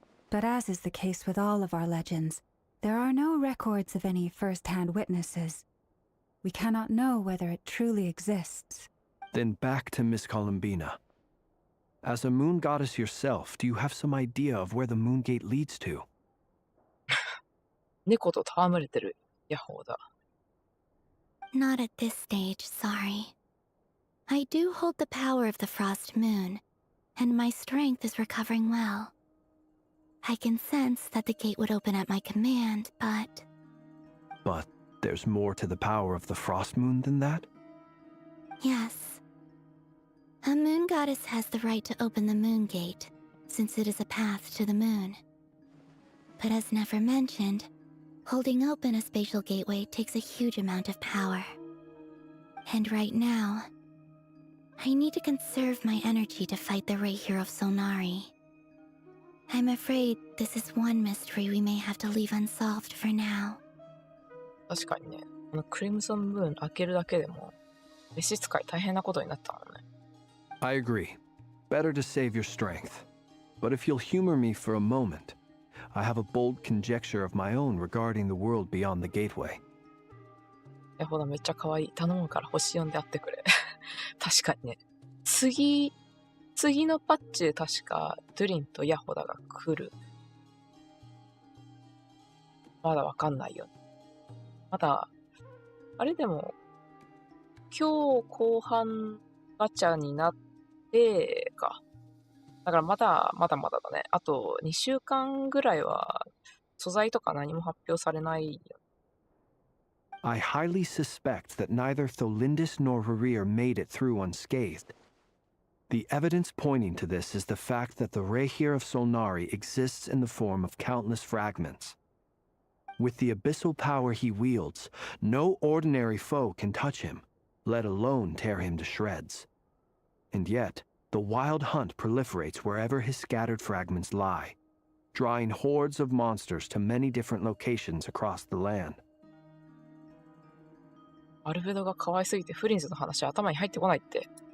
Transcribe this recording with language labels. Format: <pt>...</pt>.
<en>But as is the case with all of our legends, there are no records of any first-hand witnesses. We cannot know whether it truly exists. Then back to Miss Columbina. As a moon goddess yourself, do you have some idea of where the Moon Gate leads to?</en> <ja>猫と戯れてるヤホーだ。</ja> <en>Not at this stage, sorry. I do hold the power of the Frost Moon, and my strength is recovering well. I can sense that the gate would open at my command, but... But there's more to the power of the Frost Moon than that? Yes. A moon goddess has the right to open the Moon Gate, since it is a path to the moon. But as never mentioned, holding open a spatial gateway takes a huge amount of power. And right now, I need to conserve my energy to fight the Rahier of Solnari. I'm afraid this is one mystery we may have to leave unsolved for now.</en> <ja>確かにね、クリムゾンムーン開けるだけでも、召使い大変なことになったもんね。</ja> <en>I agree. Better to save your strength. But if you'll humor me for a moment, I have a bold conjecture of my own regarding the world beyond the gateway.</en> <ja>ヤホダめっちゃ可愛い。頼むから星4で会ってくれ。確かにね。次のパッチで確かドゥリンとヤホダが来る。まだわかんないよ。まだ、あれでも、今日後半ガチャになってか。だからまだだね。あと2週間ぐらいは素材とか何も発表されないよ。</ja> <en>I highly suspect that neither Tholindis nor Rarier made it through unscathed. The evidence pointing to this is the fact that the Rahier of Solnari exists in the form of countless fragments. With the abyssal power he wields, no ordinary foe can touch him, let alone tear him to shreds. And yet, the Wild Hunt proliferates wherever his scattered fragments lie, drawing hordes of monsters to many different locations across the land.</en> <ja>アルベドが可愛すぎてフリンズの話頭に入ってこないって。</ja>